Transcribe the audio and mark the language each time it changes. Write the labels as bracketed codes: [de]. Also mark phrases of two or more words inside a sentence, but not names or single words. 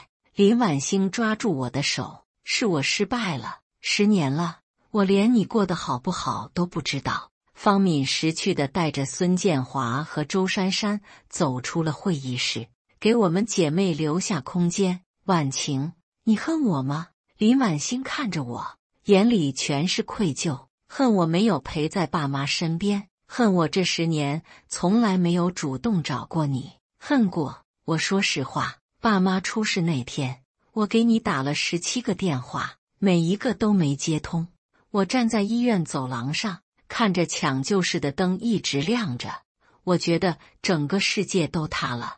[zh] 林婉星抓住我的手，是我失敗了。10年了，我連你過得好不好都不知道。方敏识趣地帶着孫建華和周珊珊走出了會議室，給我們姐妹留下空間。婉晴，你恨我嗎？林婉星看着我，眼裡全是愧疚，恨我沒有陪在爸媽身邊，恨我這10年從來沒有主動找過你，恨過。我說實話，爸媽出事那天，我給你打了17個電話，每一個都沒接通。我站在醫院走廊上，看着搶救室的燈一直亮着，我覺得整個世界都塌了。